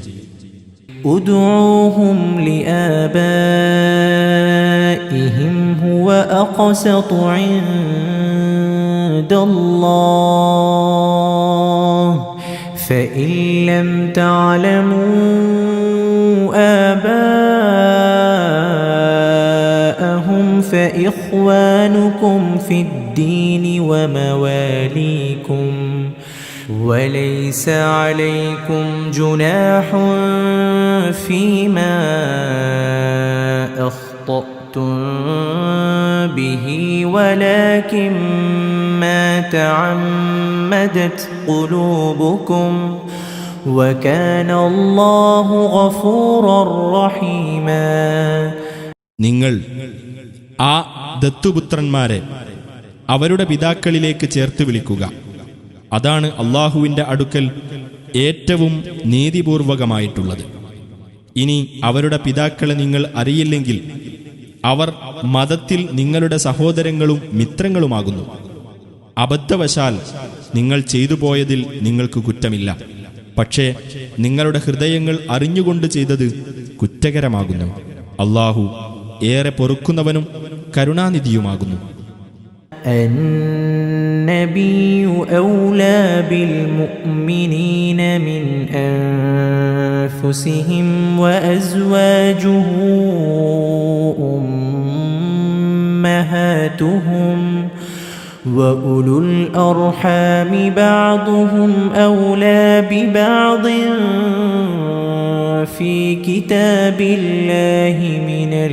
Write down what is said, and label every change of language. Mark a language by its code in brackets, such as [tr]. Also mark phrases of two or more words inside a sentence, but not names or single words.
[ar] ادعوهم لآبائهم هو أقسط عند الله فإن لم تعلموا آباءهم فإخوانكم في الدين ومواليكم وليس عليكم جناح فيما أخطأتم به ولكن ما تعمدت قلوبكم وكان الله غفورا رحيما. [ml] നിങ്ങൾ ആ ദത്തുപുത്രന്മാരെ അവരുടെ പിതാക്കളിലേക്ക് ചേർത്ത് വിളിക്കുക. അതാണ് അല്ലാഹുവിൻ്റെ അടുക്കൽ ഏറ്റവും നീതിപൂർവകമായിട്ടുള്ളത്. ഇനി അവരുടെ പിതാക്കളെ നിങ്ങൾ അറിയില്ലെങ്കിൽ അവർ മതത്തിൽ നിങ്ങളുടെ സഹോദരങ്ങളും മിത്രങ്ങളുമാകുന്നു. അബദ്ധവശാൽ നിങ്ങൾ ചെയ്തു പോയതിൽ നിങ്ങൾക്ക് കുറ്റമില്ല. പക്ഷേ നിങ്ങളുടെ ഹൃദയങ്ങൾ അറിഞ്ഞുകൊണ്ട് ചെയ്തത് കുറ്റകരമാകുന്നു. അല്ലാഹു ഏറെ പൊറുക്കുന്നവനും കരുണാനിധിയുമാകുന്നു. [ar] النبي أولى بالمؤمنين من أنفسهم وأزواجه أمهاتهم وأولو الأرحام بعضهم أولى ببعض في كتاب الله من